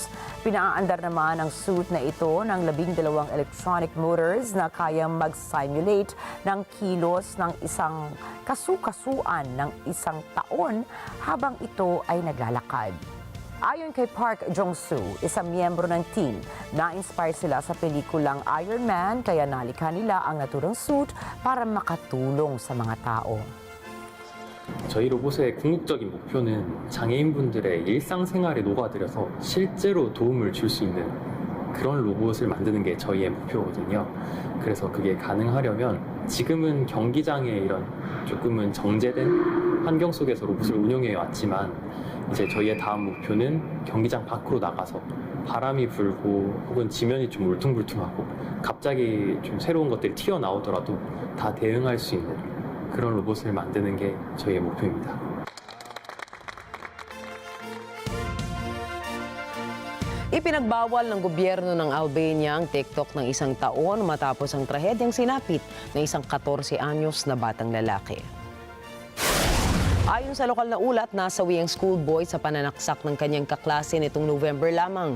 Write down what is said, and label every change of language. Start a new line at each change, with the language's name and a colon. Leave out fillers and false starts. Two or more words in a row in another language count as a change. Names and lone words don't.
Filipino: Pinaandar naman ang suit na ito ng 12 electronic motors na kayang mag-simulate ng kilos ng isang kasukasuan ng isang taon habang ito ay naglalakad. Ayon kay Park Jong-soo, isang miyembro ng team, na-inspire sila sa pelikulang Iron Man kaya nalikha nila ang naturang suit para makatulong sa mga tao.
Korean: 저희 로봇의 궁극적인 목표는 장애인분들의 일상생활에 녹아들여서 실제로 도움을 줄 수 있는 그런 로봇을 만드는 게 저희의 목표거든요. 그래서 그게 가능하려면 지금은 경기장에 이런 조금은 정제된 환경 속에서 로봇을 운영해 왔지만 이제 저희의 다음 목표는 경기장 밖으로 나가서 바람이 불고 혹은 지면이 좀 울퉁불퉁하고 갑자기 좀 새로운 것들이 튀어나오더라도 다 대응할 수 있는 그런 로봇을 만드는 게 저희의 목표입니다.
Filipino: Ipinagbawal ng gobyerno ng Albania ang TikTok ng isang taon matapos ang trahedyang sinapit ng isang 14 anyos na batang lalaki. Ayon sa lokal na ulat, nasawi ang schoolboy sa pananaksak ng kanyang kaklase nitong November lamang.